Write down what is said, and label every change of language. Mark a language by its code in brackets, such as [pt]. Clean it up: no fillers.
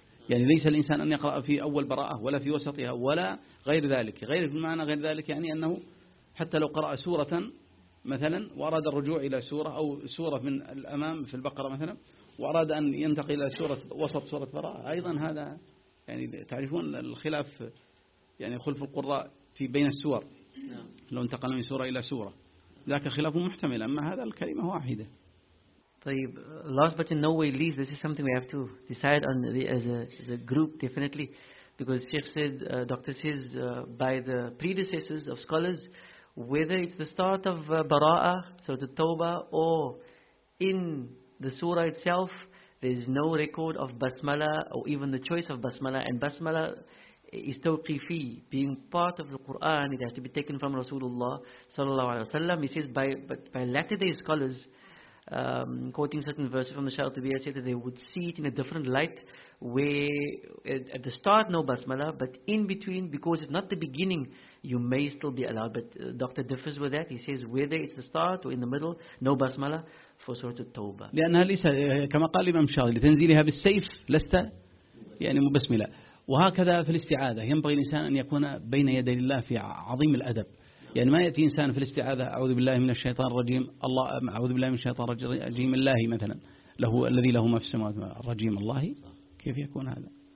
[ar] يعني ليس الإنسان أن يقرأ في أول براءة ولا في وسطها ولا غير ذلك، غير بمعنى غير ذلك يعني أنه حتى لو قرأ سورة مثلا وأراد الرجوع إلى سورة أو سورة من الأمام في البقرة مثلا وأراد أن ينتقل إلى سورة وسط سورة براءة أيضا، هذا يعني تعرفون الخلاف يعني خلف القراء في بين السور، لو انتقل من سورة إلى سورة ذاك خلاف محتمل، أما هذا الكلمة واحدة. طيب [en] last but in no way least, this is something we have to decide on the, as a group definitely, because Sheikh said, Doctor says, by the predecessors of scholars, whether it's the start of Bara'a, Surah At-Tawbah, or in the Surah itself, there's no record of Basmala or even the choice of Basmala, and Basmala is tawqifi, being part of the Quran, it has to be taken from Rasulullah sallallahu alaihi wasallam. He says by latter day scholars, quoting certain verses from the Shatibi, I said that they would see it in a different light, where at the start no basmala, but in between, because it's not the beginning, you may still be allowed. But doctor differs with that. He says whether it's the start or in the middle, no basmala for Surah At-Tawbah. [ar] لأنها ليس كما قال الإمام الشاطبي لتنزيلها بالسيف لست يعني مبسملة، وهكذا في الاستعاذة ينبغي الإنسان أن يكون بين يدي الله في عظيم الأدب، يعني ما يأتي إنسان في الاستعاذة أعوذ بالله من الشيطان الرجيم الله أعوذ بالله من الشيطان الرجيم الله مثلا له الذي له ما في السماوات الرجيم الله، كيف يكون هذا؟